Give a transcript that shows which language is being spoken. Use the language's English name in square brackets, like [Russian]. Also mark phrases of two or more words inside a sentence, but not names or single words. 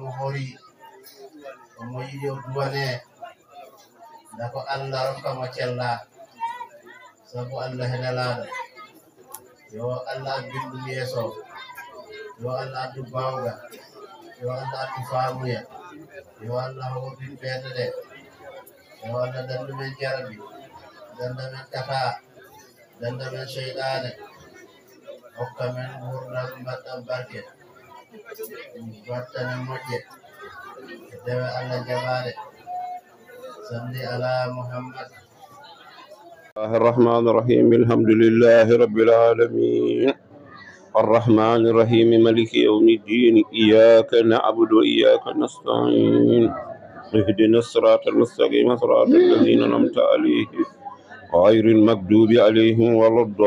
[Fula] hori omo yiɗi o duwane nda ko Allah rokkamo cella sabu Allah henelaɗo yo Allah bindu yeeso yo Allah addu bawga yo Allah addu faamuya yo Allah hordin ɓerde ɗe yo Allah dandu men jarabi danda men kata danda men seyɗane hokka men gurdam mbaɗɗam barke battane moƴƴe dewe Allah jaɓaɗe [Arabic] صلّ على محمد. الرحمن الرحيم الحمد لله رب العالمين الرحمن الرحيم مالك يوم الدين إياك نعبد وإياك نستعين اهدنا الصراط المستقيم صراط الذين أنعمت عليهم غير المغضوب عليهم ولا